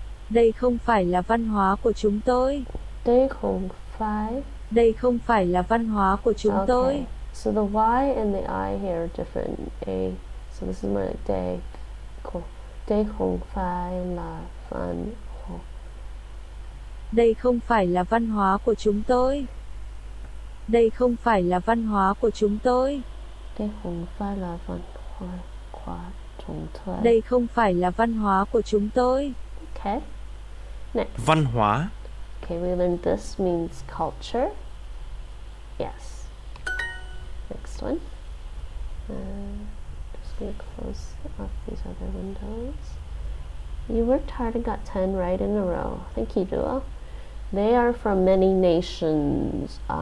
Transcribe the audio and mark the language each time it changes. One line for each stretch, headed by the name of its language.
Vietnamese: Đây không phải là văn hóa của chúng tôi. Đây không phải. Đây không phải là văn hóa của chúng tôi.
English: So the Y and the I here are different. So this is more like day. Cool.
Vietnamese: Đây không phải là văn hóa. Đây không phải là văn hóa của chúng tôi. Đây không phải là văn hóa của chúng tôi. Đây không phải là văn hóa của chúng tôi. Đây không phải là văn hóa của chúng tôi.
English: Okay. Next.
Vietnamese: Văn hóa.
English: Okay, we learned this means culture. Yes. Next one. Just gonna close off these other windows. You worked hard and got 10 right in a row. Thank you, Duo. They are from many nations.